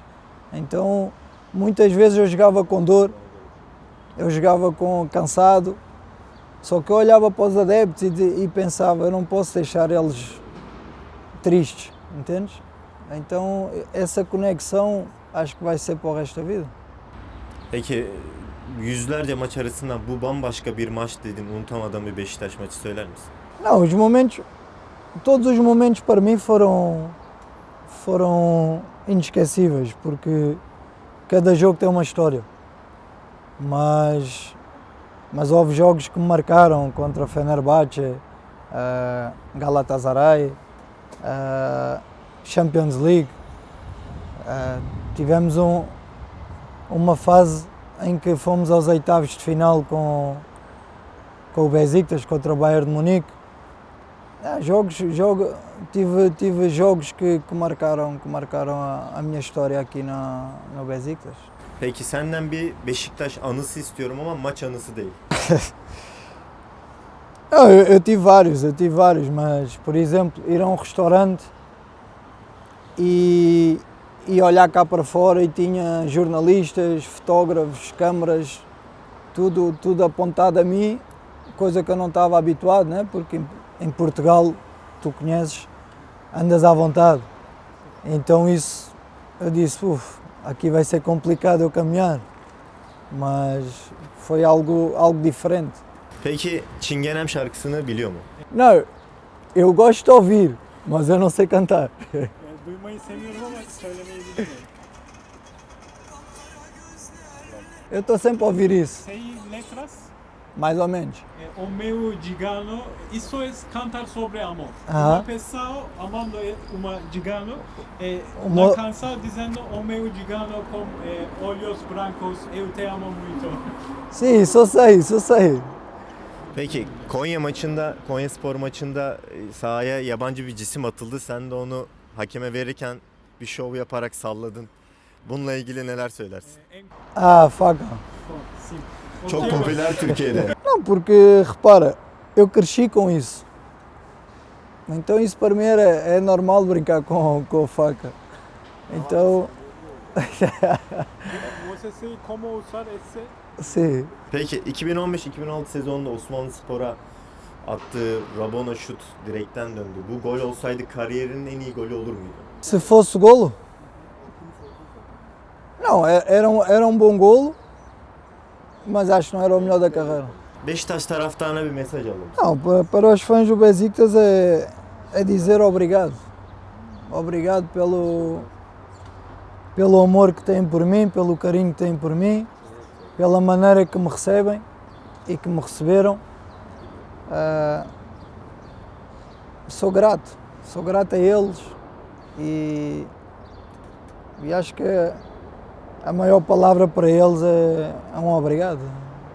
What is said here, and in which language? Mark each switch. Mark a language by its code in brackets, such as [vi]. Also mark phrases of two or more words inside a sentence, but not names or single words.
[pt] Então muitas vezes eu jogava com dor, eu jogava cansado, só que eu olhava para os adeptos e pensava, eu não posso deixar eles tristes, entendes? Então essa conexão acho que vai ser para o resto da vida. [tr] Peki yüzlerce maç arasından bu bambaşka bir maç dedin, unutamadığın bir Beşiktaş maçı söyler misin? [pt] Não, os momentos, todos os momentos para mim foram inesquecíveis, porque cada jogo tem uma história. Mas houve jogos que me marcaram contra Fenerbahçe, Galatasaray, Champions League. Tivemos uma fase em que fomos aos oitavos de final com o Beşiktaş contra o Bayern de Munique. Tive jogos que marcaram a minha história aqui no Beşiktaş. [tr] Peki senden bir Beşiktaş anısı istiyorum ama maç anısı değil. [pt] Não, eu tive vários, mas por exemplo, ir a um restaurante e olhar cá para fora e tinha jornalistas, fotógrafos, câmaras, tudo apontado a mim, coisa que eu não estava habituado, né? Porque em Portugal, tu conheces, andas à vontade. Então isso, eu disse, aqui vai ser complicado eu caminhar, mas foi algo diferente. [tr] Peki Çingenem şarkısını biliyor mu? [pt] Não, eu gosto de ouvir, mas eu não sei cantar. [tr] Duymayı seviyorum ama söylemeyi bilmiyorum. [pt] Eu estou sempre a ouvir isso, Sei letras, mais ou menos. o meu gigano, isso é cantar sobre amor. Aham. Uma pessoa amando uma gigano, Uma- na canção dizendo o meu gigano com olhos brancos, eu te amo muito. Sim, só sei. [tr] Peki Konyaspor maçında sahaya yabancı bir cisim atıldı. Sen de onu hakeme verirken bir şov yaparak salladın. Bununla ilgili neler söylersin? [pt] Faca. Sim. [tr] Çok popüler Türkiye'de. [pt] Não, porque repara, eu cresci com isso. Então isso para mim é normal brincar com a faca. Então, Você sei como usar esse? sim. [tr] Peki 2015-2016 sezonunda Osmanlıspor'a attığı Rabona şut direkten döndü. Bu gol olsaydı kariyerinin en iyi golü olur muydu? [pt] Se fosse golo? Não, era um bom golo, mas acho que não era o melhor da carreira. [tr] Beşiktaş taraftarına bir mesaj alalım. [pt] Não, para os fãs do Beşiktaş é dizer obrigado. Obrigado pelo amor que têm por mim, pelo carinho que têm por mim, pela maneira que me recebem e que me receberam. Sou grato a eles e acho que a maior palavra para eles é um obrigado.